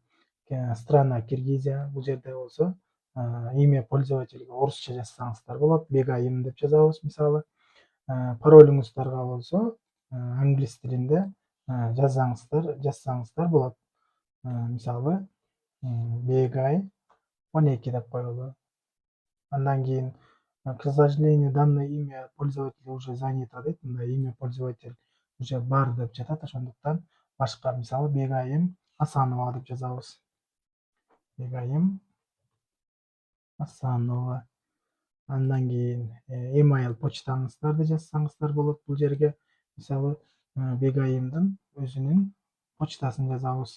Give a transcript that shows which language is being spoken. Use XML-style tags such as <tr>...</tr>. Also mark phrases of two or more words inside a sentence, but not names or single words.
<ru>Страна Киргизия,</ru> <ky>бул жерде болсо</ky> <ru>имя пользовательге</ru> <ky>орусча жазсаңыздар болот. Бегайым деп жазабыз. Мисалы, паролуңуздарга болсо англис тилинде жазсаңыздар болот. Мисалы, Бегай 12 деп коелу. Андан кийин,</ky> <ru>к сожалению, данное имя пользователя уже занято дейт.</ru> <ky>Мындай</ky> <ru>имя пользователь уже</ru> <ky>бар деп жатат. Ошондуктан башка, мисалы, Бегайым Асанова деп жазабыз. Бегайым Асанова. Андан кийин email почтаңыздарды жазсаңыздар болот бул жерге. Мисалы, Бегайымдын өзүнүн почтасын жазабыз.</ky>